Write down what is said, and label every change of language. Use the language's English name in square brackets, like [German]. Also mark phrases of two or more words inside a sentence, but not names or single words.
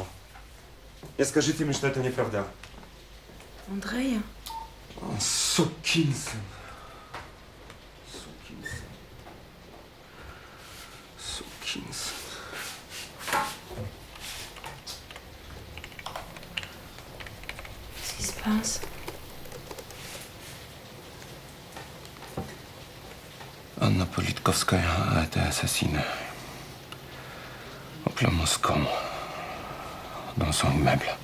[Russian] И скажите мне, что это неправда. Andrei. Сукин сын. Сукин сын. Сукин сын. [French] Qu'est-ce qui se passe? Anna Politkovskaya a été assassinée. Au plein Moscou. Dans son immeuble.